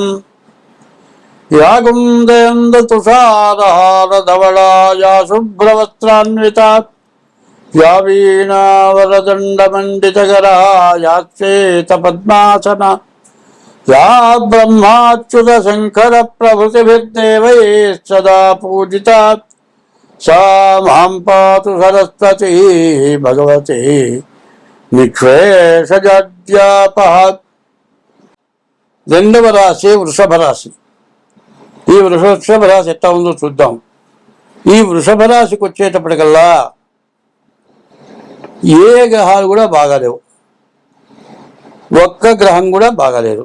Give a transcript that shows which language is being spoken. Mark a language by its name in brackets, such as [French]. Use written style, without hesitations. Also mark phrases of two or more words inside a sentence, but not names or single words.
[Sanskrit] या कुन्दयन्दतुषारहारधवला या शुभ्रवस्त्रान्विता या वीणावरदण्डमण्डितकरा या श्वेतपद्मासना या ब्रह्माच्युतशङ्करप्रभृतिभिर्देवैः सदा पूजिता सा मां पातु सरस्वती भगवती నిక్షేషజాడ్యాపః। [Telugu] రెండవ రాశి వృషభ రాశి। ఈ వృషభ రాశి ఎట్లా ఉందో చూద్దాం। ఈ వృషభ రాశికి వచ్చేటప్పటికల్లా ఏ గ్రహాలు కూడా బాగాలేవు, ఒక్క గ్రహం కూడా బాగాలేదు।